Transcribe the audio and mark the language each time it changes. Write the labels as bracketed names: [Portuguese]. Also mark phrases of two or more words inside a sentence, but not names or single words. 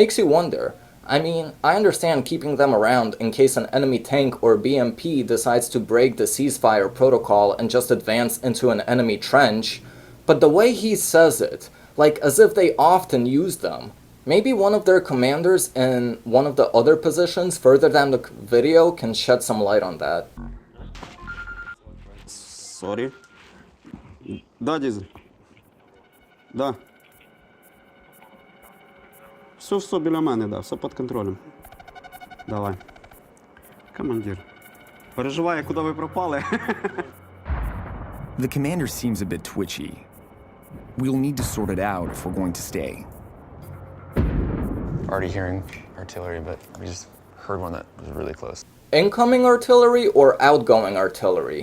[English] Makes you wonder, I mean, I understand keeping them around in case an enemy tank or BMP decides to break the ceasefire protocol and just advance into an enemy trench, but the way he says it, like as if they often use them. Maybe one of their commanders in one of the other positions further down the video can shed some light on that. Sorry. [Ukrainian] Да, Дизель. Да. Все біля мене, да, все під контролем. Давай. Командир. Переживає, куди ви пропали. [English] The commander seems a bit twitchy. We'll need to sort it out if we're going to stay. Already hearing artillery, but we just heard one that was really close. Incoming artillery or outgoing artillery?